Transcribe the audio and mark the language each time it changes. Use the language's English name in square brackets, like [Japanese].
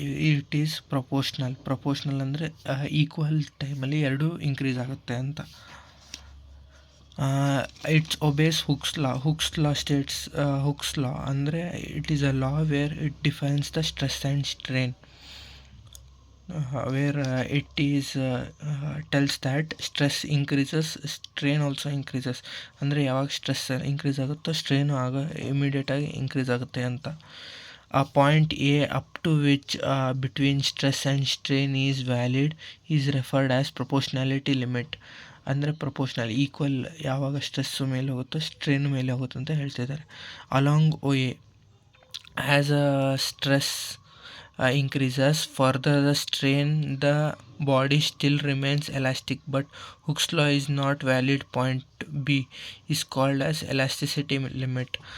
[Kannada] It is proportional ಅಂದರೆ equal ಟೈಮಲ್ಲಿ ಎರಡೂ ಇನ್ಕ್ರೀಸ್ ಆಗುತ್ತೆ ಅಂತ. [English] It's obeys Hooke's law states. [Kannada] Hooks ಲಾ ಅಂದರೆ [English] It is a law where it defines the stress and strain. Where it is tells that stress increases, strain also increases. [Kannada] ಅಂದರೆ ಯಾವಾಗ stress increase ಆಗುತ್ತೋ strain ಆಗ ಇಮಿಡಿಯೇಟಾಗಿ increase ಆಗುತ್ತೆ ಅಂತ. [English] ಆ point A up to which between stress and strain is valid is referred as proportionality limit. [Kannada] ಅಂದರೆ proportional equal, ಯಾವಾಗ ಸ್ಟ್ರೆಸ್ಸು ಮೇಲೆ ಹೋಗುತ್ತೋ ಸ್ಟ್ರೇನು ಮೇಲೆ ಹೋಗುತ್ತೆ ಅಂತ ಹೇಳ್ತಿದ್ದಾರೆ. [English] Along O A, as a stress increases further the strain, the body still remains elastic, but Hooke's law is not valid. Point B is called as elasticity limit.